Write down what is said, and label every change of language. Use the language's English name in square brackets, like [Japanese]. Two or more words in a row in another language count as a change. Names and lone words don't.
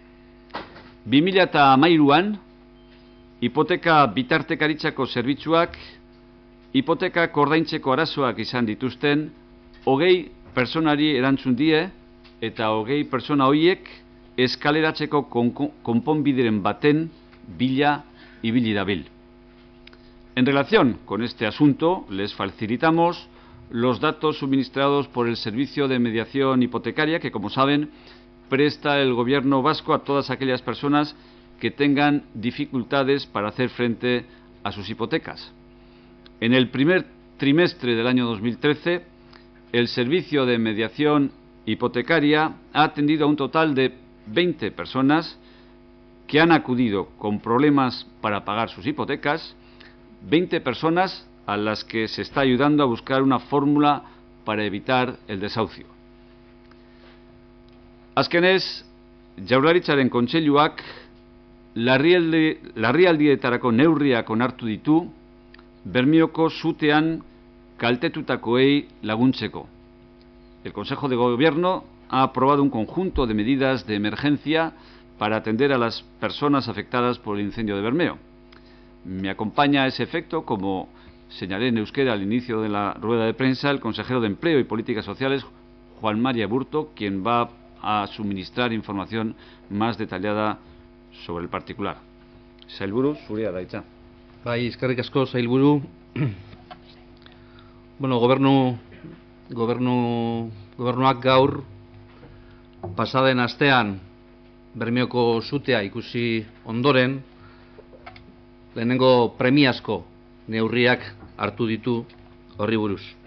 [Basque] 2013an, hipoteka bitartekaritzako zerbitzuak hipotekak ordaintzeko arazoak izan dituzten 20 pertsonari erantzun die eta 20 pertsona horiek eskaleratzeko konponbideren baten bila ibili dabil. [Spanish] En relación con este asunto, les facilitamos los datos suministrados por el Servicio de Mediación Hipotecaria que, como saben, presta el Gobierno vasco a todas aquellas personas que tengan dificultades para hacer frente a sus hipotecas. En el primer trimestre del año 2013, el Servicio de Mediación Hipotecaria ha atendido a un total de 20 personas que han acudido con problemas para pagar sus hipotecas, 20 personas a las que se está ayudando a buscar una fórmula para evitar el desahucio. [Basque] Azkenez, Jaurlaritzaren Kontseiluak larrialdietarako neurriak onartu ditu Bermeoko sutean kaltetutakoei laguntzeko. [Spanish] El Consejo de Gobierno ha aprobado un conjunto de medidas de emergencia para atender a las personas afectadas por el incendio de Bermeo. Me acompaña a ese efecto, como señalé en euskera al inicio de la rueda de prensa, el consejero de Empleo y Políticas Sociales, Juan Mari Aburto, quien va a suministrar información más detallada sobre el particular. [Basque] Sailburu, zurea da hitza. Bai, eskerrik asko, sailburu. Bueno, gobernuak gaur pasaden astean Bermeoko sutea ikusi ondoren lehenengo premiazko neurriak hartu ditu horri buruz.